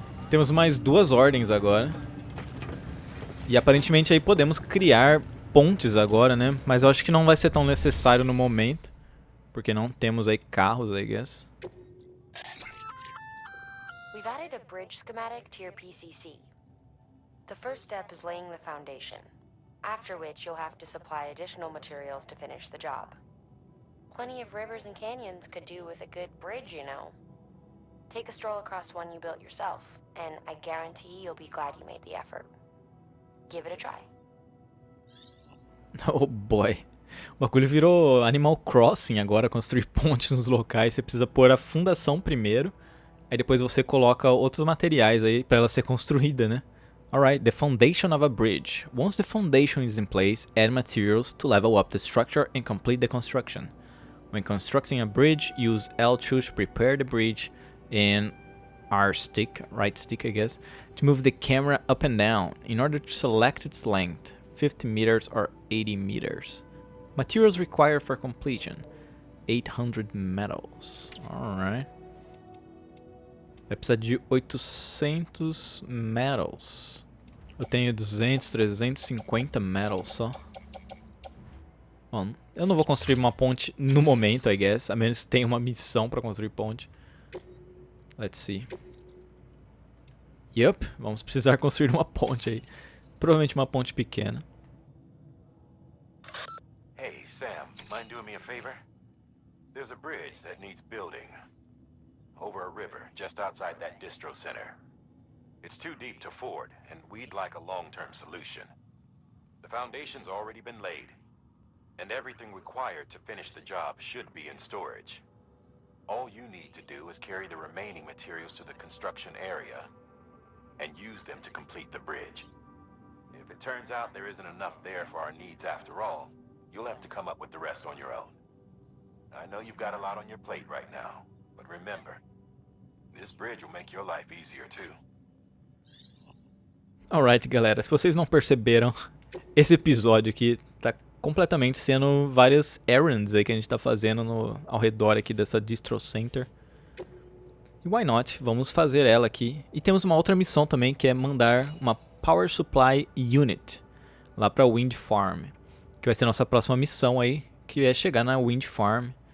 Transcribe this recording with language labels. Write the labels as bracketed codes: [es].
[pt] Temos mais duas ordens agora. E aparentemente aí podemos criar pontes agora, né? Mas eu acho que não vai ser tão necessário no momento. Porque não temos aí carros, [en] I guess. We've added a bridge schematic to your PCC. The first step is laying the foundation, after which you'll have to supply additional materials to finish the job. Plenty of rivers and canyons could do with a good bridge, you know. Take a stroll across one you built yourself, and I guarantee you'll be glad you made the effort. Give it a try. Oh boy. [pt] O bagulho virou Animal Crossing agora, construir pontes nos locais. Você precisa pôr a fundação primeiro, aí depois você coloca outros materiais aí pra ela ser construída, né? [en] Alright, the foundation of a bridge. Once the foundation is in place, add materials to level up the structure and complete the construction. When constructing a bridge, use L2 to prepare the bridge and R stick, right stick I guess, to move the camera up and down in order to select its length, 50 meters or 80 meters. Materials required for completion, 800 metals. Alright. [pt] Vai precisar de 800 metals. Eu tenho 200, 350 metals só. Bom, eu não vou construir uma ponte no momento, [en] I guess. [pt] A menos que tenha uma missão pra construir ponte. [en] Let's see. [pt] Yup, vamos precisar construir uma ponte aí. Provavelmente uma ponte pequena. [en] Hey, Sam, mind doing me a favor? There's a bridge that needs building. Over a river, just outside that distro center. It's too deep to ford, and we'd like a long-term solution. The foundation's already been laid, and everything required to finish the job should be in storage. All you need to do is carry the remaining materials to the construction area, and use them to complete the bridge. If it turns out there isn't enough there for our needs after all, you'll have to come up with the rest on your own. I know you've got a lot on your plate right now, but remember, this bridge will make your life easier too. [pt] Alright, galera, se vocês não perceberam, esse episódio aqui tá completamente sendo várias errands aí que a gente tá fazendo ao redor aqui dessa distro center. E [en] why not? [pt] Vamos fazer ela aqui. E temos uma outra missão também, que é mandar uma Power Supply Unit lá pra Wind Farm, que vai ser a nossa próxima missão aí, que é chegar na Wind Farm.